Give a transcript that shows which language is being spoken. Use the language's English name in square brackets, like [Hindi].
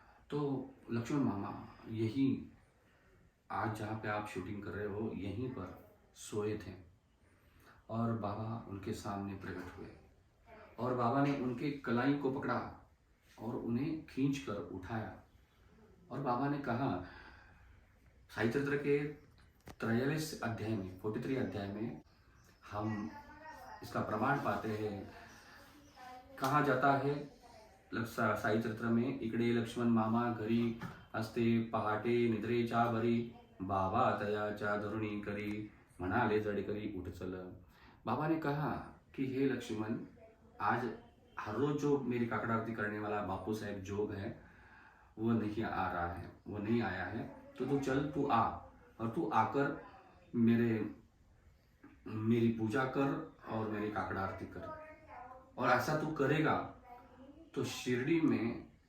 [Hindi] तो लक्ष्मण मामा यही आज जहाँ पे आप शूटिंग कर रहे हो, यहीं पर सोए थे और बाबा उनके सामने प्रकट हुए और बाबा ने उनके कलाई को पकड़ा और उन्हें खींच कर उठाया और बाबा ने कहा, साई चरित्र के 43 अध्याय में, 43 अध्याय में हम इसका प्रमाण पाते हैं। कहा जाता है साई चरित्र में, [Marathi] इकडे लक्ष्मण मामा घरी असते पहाटे निद्रेच्या बरी, बाबा तयाच्या धरुणी करी, म्हणाले जड करी उठ चल। [Hindi] बाबा ने कहा कि हे लक्ष्मण, आज हर रोज जो मेरी काकड़ आरती करने वाला बापू साहेब जोग है वो नहीं आ रहा है, वो नहीं आया है, तो तू चल, तू आ और तू आकर मेरी पूजा कर और मेरी काकड़ आरती कर। और ऐसा तू करेगा तो शिरडी में